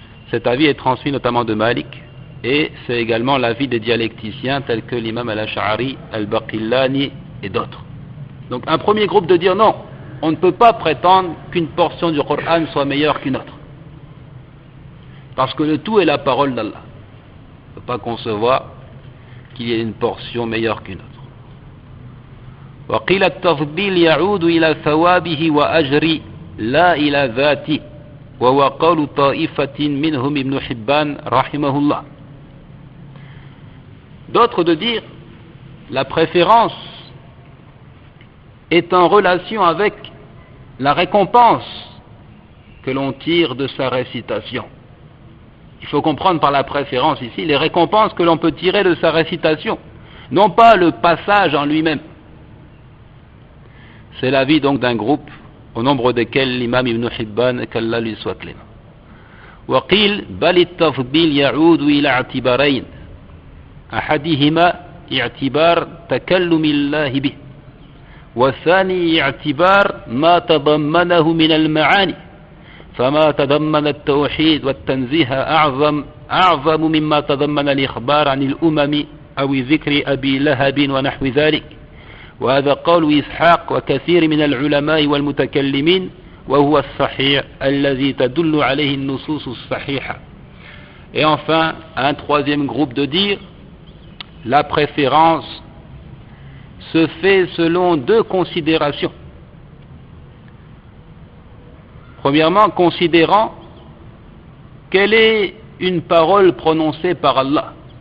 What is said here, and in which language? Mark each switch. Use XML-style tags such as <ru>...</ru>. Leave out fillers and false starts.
<fr>Cet avis est transmis notamment de Malik, et c'est également l'avis des dialecticiens tels que l'imam al-Ash'ari, al-Baqillani et d'autres. Donc un premier groupe de dire non, on ne peut pas prétendre qu'une portion du Coran soit meilleure qu'une autre, parce que le tout est la parole d'Allah. On ne peut pas concevoir qu'il y ait une portion meilleure qu'une autre.</fr> <ar>وقيل التفضيل يعود إلى ثوابه وأجر لا إلى ذاته وهو قول طائفة منهم ابن حبان رحمه الله.</ar> <fr>D'autres de dire la préférence est en relation avec la récompense que l'on tire de sa récitation. Il faut comprendre par la préférence ici les récompenses que l'on peut tirer de sa récitation, non pas le passage en lui-même. C'est l'avis donc d'un groupe au nombre desquels l'imam Ibn Hibban, qu'Allah lui soit clément.</fr> <ar>وقيل بل التفضيل يعود إلى اعتبارين أحدهما اعتبار تكلم الله به والثاني اعتبار ما تضمنه من المعاني فما تضمن التوحيد والتنزيه أعظم مما تضمن الإخبار عن الأمم أو ذكر أبي لهب ونحو ذلك وهذا قول إسحاق وكثير من العلماء والمتكلمين وهو الصحيح الذي تدل عليه النصوص الصحيحة.</ar> <fr>Et enfin, un troisième groupe de dire la préférence se fait selon deux considérations. Premièrement, considérant quelle est une parole prononcée par Allah.</fr>